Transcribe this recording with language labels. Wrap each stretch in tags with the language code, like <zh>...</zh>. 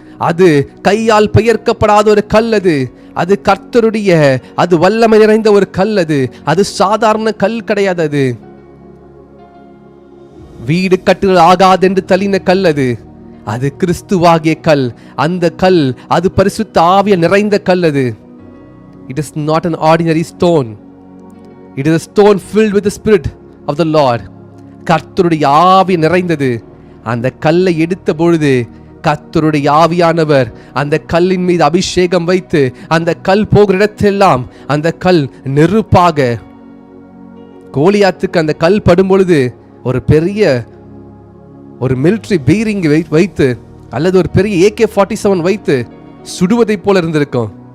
<ta>அது கையால் பெயர்க்கப்படாத ஒரு கல். அது கர்த்தருடைய, அது வல்லமை நிறைந்த ஒரு கல். அது சாதாரண கல் கிடையாது. அது வீடு கட்டுதல் ஆகாது என்று தள்ளின கல். அது கிறிஸ்துவாகிய கல். அந்த கல், அது பரிசுத்த ஆவிய நிறைந்த கல்.</ta> <en>It is not an ordinary stone. It is a stone filled with the Spirit of the Lord.</en> <ta>கர்த்தருடைய ஆவி நிறைந்தது. அந்த கல்லை எடுத்த பொழுது கர்த்தருடைய ஆவியானவர் அந்த கல்லின் மீது அபிஷேகம் வைத்து அந்த கல் போகிற இடத்தெல்லாம் அந்த கல் நெருப்பாக, கோலியாத்துக்கு அந்த கல் படும் பொழுது ஒரு பெரிய ஒரு மிலிட்டரி பீரிங் வைத்து அல்லது ஒரு பெரிய AK-47 வைத்து சுடுவதை போல இருந்திருக்கும்.</ta>